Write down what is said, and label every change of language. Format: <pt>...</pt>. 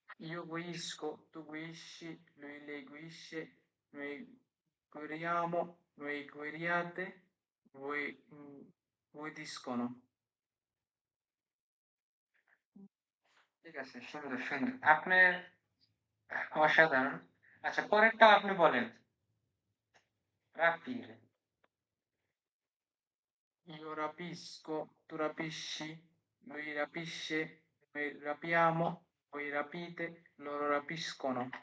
<it>Io guisco, tu guisci, lui lei guisce, noi guiriamo, voi guiriate, voi voi discono।</it> <bn>ঠিক আছে, সুন্দর সুন্দর, আপনি অসাধারণ। আচ্ছা, পরেরটা আপনি বলেন, rapire।</bn> <it>Io rapisco, tu rapisci, lui rapisce, noi rapiamo, voi rapite, loro rapiscono।</it>